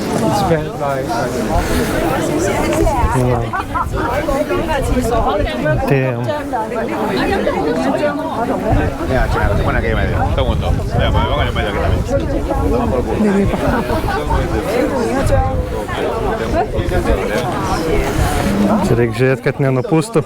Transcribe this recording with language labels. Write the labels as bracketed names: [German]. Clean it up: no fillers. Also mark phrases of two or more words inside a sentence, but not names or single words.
[Spanish] Damn. Mira, chica, te pone aquí en medio. Todo el mundo. Mira, pues me pongo en el medio aquí también. [Lithuanian] Čia reikia žiūrėti, kad nenupūstų.